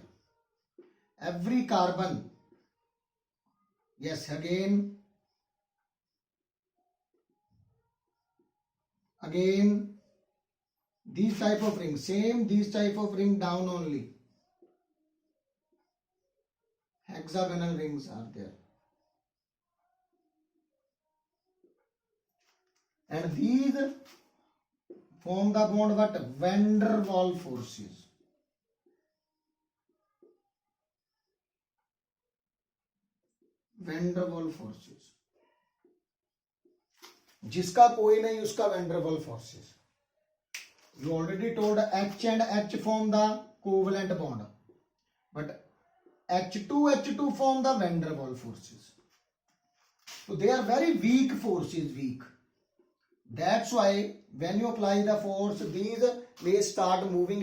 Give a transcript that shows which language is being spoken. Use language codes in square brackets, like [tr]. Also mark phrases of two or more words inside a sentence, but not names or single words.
[en] Every carbon, yes, again these type of ring, same these type of ring down only. Hexagonal rings are there. And these form the bond what? Van der Waals forces. Van der Waals forces. [hi] जिसका कोई नहीं उसका [en] Van der Waals forces. You already told H and H form the covalent bond, but H2 form the Van der Waals forces. So they are very weak forces, weak. That's why when you apply the force, these may start moving.